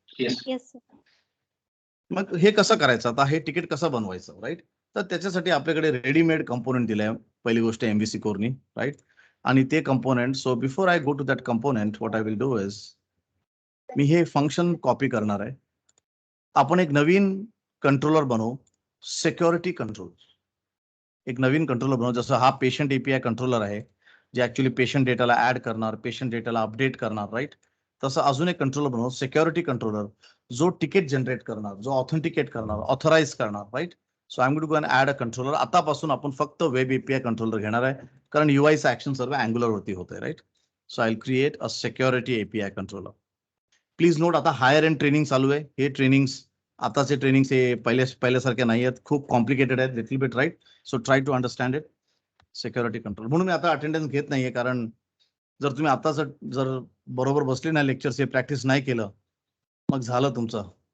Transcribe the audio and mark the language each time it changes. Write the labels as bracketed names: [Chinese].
[English] Yes, sir. [Marathi] मग हे कसं करायचं आता, हे तिकीट कसं बनवायचं, राईट. तर त्याच्यासाठी आपल्याकडे रेडीमेड कंपोनेंट दिलाय, पहिली गोष्ट MVC कोरनी, राईट. आणि ते component, [English] so before I go to that component, what I will do is, [Marathi] मी हे फंक्शन कॉपी करणार आहे. आपण एक नवीन कंट्रोलर बनवू, सिक्युरिटी कंट्रोल. एक नवीन कंट्रोलर बनवू, जसं हा पेशंट API कंट्रोलर आहे, जे ऍक्च्युली पेशंट डेटाला ऍड करणार, पेशंट डेटाला अपडेट करणार, राईट. तसं अजून एक कंट्रोलर बनवू, सिक्युरिटी कंट्रोलर, जो तिकीट जनरेट करणार, जो ऑथेंटिकेट करणार, ऑथराइज करणार, right. [English] So I am going to go and add a controller. [Marathi] आतापासून आपण फक्त वेब API कंट्रोलर घेणार आहे, कारण UIचं ऍक्शन सर्व अँग्युलर वरती होतंय, right. [English] So I will create a security API controller. [Marathi] Please note, आता हायर एंड ट्रेनिंग चालू आहे. हे ट्रेनिंग्स, आताचे ट्रेनिंग्स हे पहिल्यासारखे नाही आहेत, खूप कॉम्प्लिकेटेड आहेत little bit, right. [English] So try to understand it. [Marathi] Security control म्हणून मी आता अटेंडन्स घेत नाहीये, कारण जर तुम्ही आताच जर बरोबर बसले नाही लेक्चर्स, हे प्रॅक्टिस नाही केलं, मग झालं तुमचं.